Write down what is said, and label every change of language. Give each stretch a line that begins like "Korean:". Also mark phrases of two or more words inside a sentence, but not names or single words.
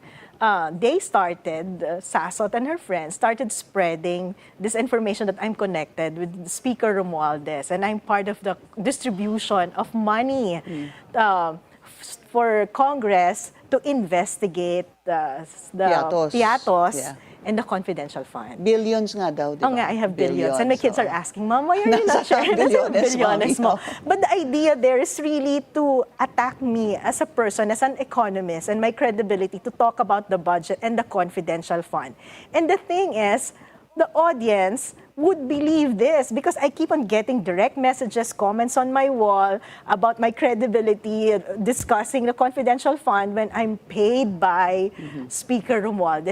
English: They started, Sasot and her friends started spreading this information that I'm connected with Speaker Romualdez, and I'm part of the distribution of money for Congress to investigate the piatos Yeah. and the confidential fund.
Filipino: Billions nga daw, di ba? Oh nga,
English: I have billions. And my kids
Filipino: oo.
English: are asking, Mom, why are you not
Filipino: Nasaan
English: sharing?
Filipino: bilyones, Bilyones mo. Mami?
English: But the idea there is really to attack me as a person, as an economist, and my credibility to talk about the budget and the confidential fund. And the thing is, the audience would believe this because I keep on getting direct messages, comments on my wall about my credibility, discussing the confidential fund when I'm paid by Speaker Romualdez.